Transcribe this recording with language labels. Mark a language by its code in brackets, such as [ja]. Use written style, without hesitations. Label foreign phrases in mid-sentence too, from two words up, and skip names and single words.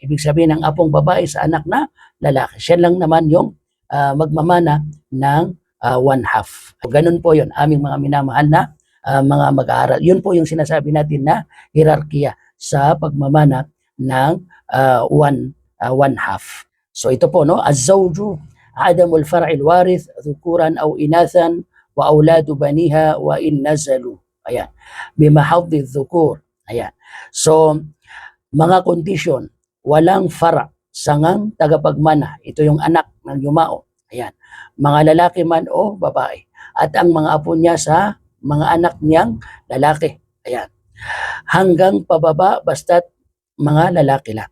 [tl] Ibig sabihin ng apong babae sa anak na lalaki. Siya lang naman yung magmamana ng 1/2. Ganun po yun, aming mga minamahal na mga mag-aaral. Yun po yung sinasabi natin na hierarkiya sa pagmamana ng 1/2. So ito po, no? [ar] الزوج عدم الفرع الوارث ذكورا أو إناثا وأولاد بنيه وإن نزلوا. Ayan. بمحض ذكور. [tl] Ayan. So mga kondisyon, walang fara, sangang tagapagmana. Ito yung anak ng yumao. Ayan. Mga lalaki man o babae. At ang mga apo niya sa mga anak niyang lalaki. Ayan. Hanggang pababa basta't mga lalaki lang.